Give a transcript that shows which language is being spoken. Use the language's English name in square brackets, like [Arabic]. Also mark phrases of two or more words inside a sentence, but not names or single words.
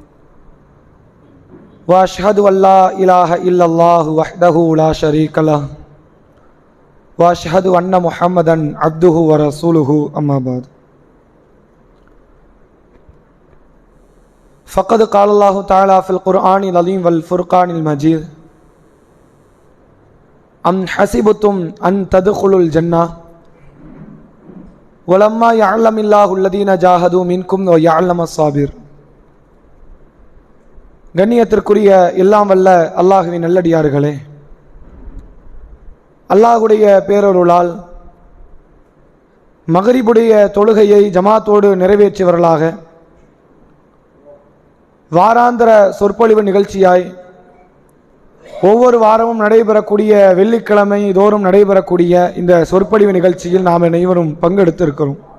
[Arabic] وأشهد أن لا إله إلا الله وحده لا شريك له وأشهد أن محمدا عبده ورسوله أما بعد فقد قال الله تعالى في القرآن العظيم والفرقان المجيد أم حسبتم أن تدخلوا الجنة ولما يعلم الله الذين جاهدوا منكم ويعلم الصابر. [Tamil] கண்ணியத்திற்குரிய எல்லாம் வல்ல அல்லாஹ்வின் நல்லடியார்களே, அல்லாஹ்வுடைய பேரருளால் மகரிபுடைய தொழுகையை ஜமாத்தோடு நிறைவேற்றியவர்களாக வாராந்திர சொற்பொழிவு நிகழ்ச்சியாய் ஒவ்வொரு வாரமும் நடைபெறக்கூடிய வெள்ளிக்கிழமை தோறும் நடைபெறக்கூடிய இந்த சொற்பொழிவு நிகழ்ச்சியில் நாம் அனைவரும் பங்கெடுத்திருக்கிறோம்.